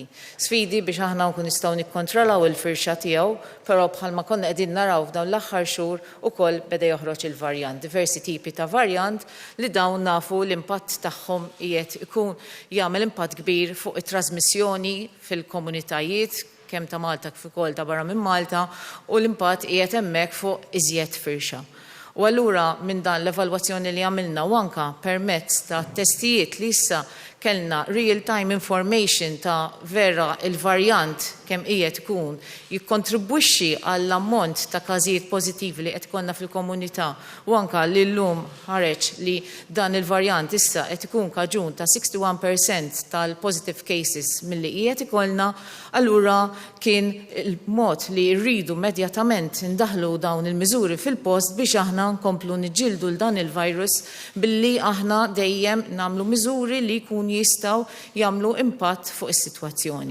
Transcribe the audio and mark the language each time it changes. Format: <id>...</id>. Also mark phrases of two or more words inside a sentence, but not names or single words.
<mt>Sfidi biex aħna nkun nistgħu nikkontrollaw il-firxa tiegħu, però bħalma konna qegħdin naraw f'dawn l-aħħar xhur ukoll beda joħroġ il-varjant, diversi tipi ta' varjant li dawn nafu l-impatt tagħhom qiegħed ikun jagħmel impatt kbir fuq it-trasmissjoni fil-komunitajiet kemm ta' Malta kif ukoll ta' barra minn Malta u l-impatt qiegħed hemmhekk fuq iżjed firxa. U allura minn dan l-evalwazzjoni li għamilna u anke permezz ta' testijiet li issa kellna</mt> <en>real-time information</en> <mt>ta' vera il-varjant kemm qiegħed ikun jikkontribwixxi għall-ammont ta' każijiet pożittivi li qed ikollna fil-komunità u anke li llum ħareġ li dan il-varjant issa qed ikun kaġun ta' 61% tal-</mt> <en>positive cases</en> <mt>milli qiegħed ikollna, allura kien il-mod li rridu immedjatament indaħlu dawn il-miżuri fil-post biex aħna nkomplu niġġieldu l dan il-virus billi aħna dejjem nagħmlu miżuri li jkunu jistgħu jagħmlu impatt fuq is-sitwazzjoni.</mt>